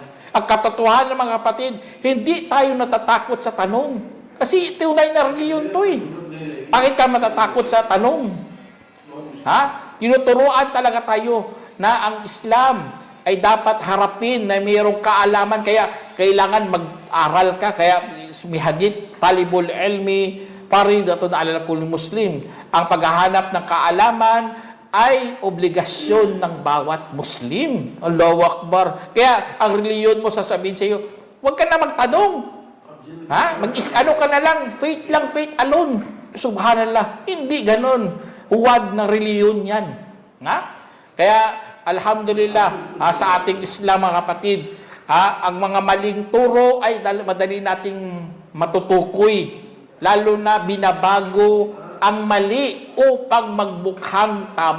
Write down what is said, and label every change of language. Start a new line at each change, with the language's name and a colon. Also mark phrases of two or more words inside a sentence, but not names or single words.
Filipino: Ang katotohanan, mga kapatid, hindi tayo natatakot sa tanong. Kasi tunay na reliyon to eh. Bakit ka matatakot sa tanong? Tinuturuan talaga tayo na ang Islam ay dapat harapin na mayroong kaalaman. Kaya kailangan mag-aral ka. Kaya may hadith,
Arabic: طلب العلم فريضة على كل مسلم.
Filipino: Ang paghahanap ng kaalaman ay obligasyon ng bawat Muslim.
Arabic: الله أكبر.
Filipino: Kaya ang reliyon mo sasabihin sa iyo, huwag ka na magtanong. Mag-ano ka na lang,
English: faith alone.
Filipino: Subhanallah. Hindi ganon. Huwad na reliyon yan. Kaya alhamdulillah, sa ating Islam, mga kapatid, ang mga maling turo ay madali nating matutukoy. Lalo na binabago ang mali upang magbukhang tama.